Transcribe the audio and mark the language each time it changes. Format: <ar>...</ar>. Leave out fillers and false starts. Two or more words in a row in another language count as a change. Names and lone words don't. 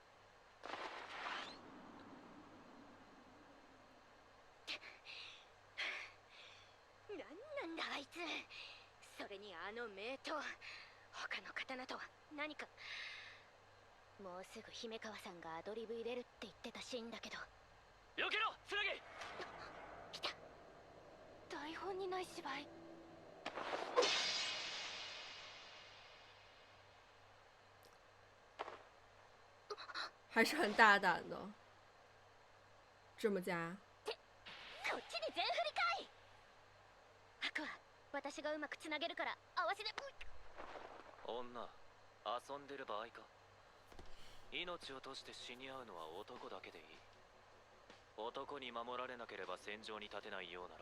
<ja>なんだあいつ。それにあの名刀、他の刀とは何か。もうすぐ姫川さんがアドリブ入れるって言ってたシーンだけど。避けろつなぎ。来た。台本にない芝居。</ja> <zh>还是很大胆的，这么加。</zh> <ja>こっちに全振りかい。アクア、私がうまくつなげるから合わせて。女、遊んでる場合か。命を賭して死に合うのは男だけでいい。男に守られなければ戦場に立てないようなら、</ja>